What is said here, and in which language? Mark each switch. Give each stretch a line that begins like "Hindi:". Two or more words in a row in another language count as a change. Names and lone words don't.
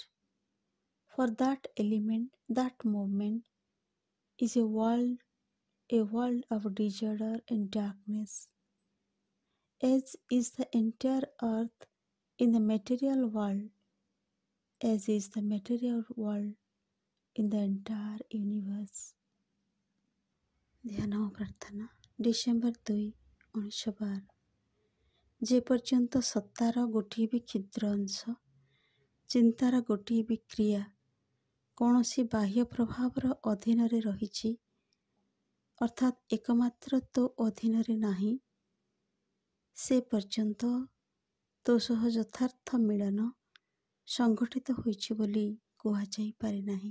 English: For that element, that movement is a world of disorder and darkness, as is the entire earth in the material world, as is the material world in the entire universe.
Odia: ଧ୍ୟାନ ଓ ପ୍ରାର୍ଥନା। ଡିସେମ୍ବର 2, 1912। ଯେ ପର୍ଯ୍ୟନ୍ତ ସତ୍ତାର ଗୋଟିଏ ବି କ୍ଷୁଦ୍ର ଅଂଶ, ଚିନ୍ତାର ଗୋଟିଏ ବି କ୍ରିୟା କୌଣସି ବାହ୍ୟ ପ୍ରଭାବର ଅଧୀନରେ ରହିଛି, ଅର୍ଥାତ୍ ଏକମାତ୍ର ତୋ ଅଧୀନରେ ନାହିଁ, ସେ ପର୍ଯ୍ୟନ୍ତ ତୋ ସହ ଯଥାର୍ଥ ମିଳନ ସଂଘଟିତ ହୋଇଛି ବୋଲି କୁହାଯାଇପାରେ ନାହିଁ।